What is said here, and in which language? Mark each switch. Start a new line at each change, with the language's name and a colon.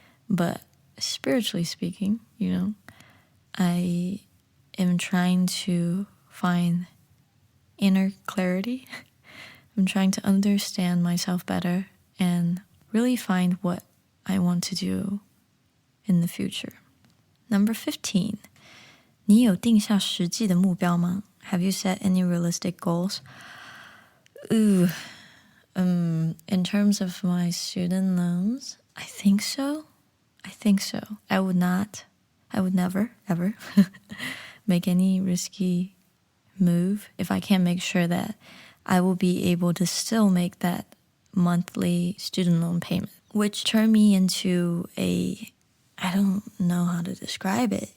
English: But spiritually speaking, I am trying to find inner clarity. I'm trying to understand myself better and really find what I want to do in the future. Number 15,
Chinese: 你有定下实际的目标吗?
English: Have you set any realistic goals? In terms of my student loans, I think so. I would never, ever make any risky move if I can't make sure that I will be able to still make that monthly student loan payment, which turned me into I don't know how to describe it.